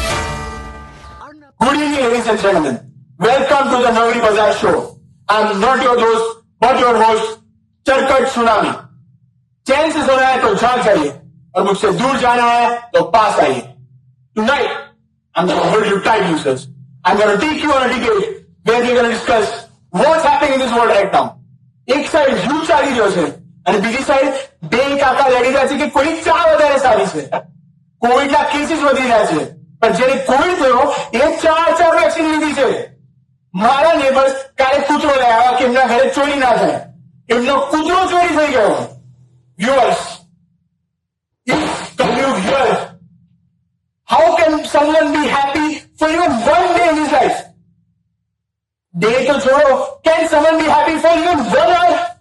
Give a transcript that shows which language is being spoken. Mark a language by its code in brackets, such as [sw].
[en] and gentlemen, welcome to the Navri Bazaar show. I'm not your host, but your host, चरकट tsunami. [hi] चैन से सोना है तो जाग जाइए और मुझसे दूर जाना है तो पास आइए। [en] Tonight, I'm going to hold you tight, users. I'm going to take you on a decade where we're going to discuss what's happening in this world right now. [gu] એક સાઈડ યુદ્ધ ચાલી રહ્યો છે અને બીજી સાઈડ બે કાકા લડી રહ્યા છે કે કોઈ ચા વધારે સારી છે। કોવિડના કેસીસ વધી રહ્યા છે, પણ જેને કોવિડ થયો એ 4 વેક્સિન લીધી છે। મારા નેબર્સ કાલે કૂતરો લઈ આવ્યા કે એમના ઘરે ચોરી ના થાય, એમનો કૂતરો ચોરી થઈ ગયો। [en] Viewers, can you hear? How can someone be happy for even one day in his life? Day to छोड़ो, can someone be happy for even 1 hour?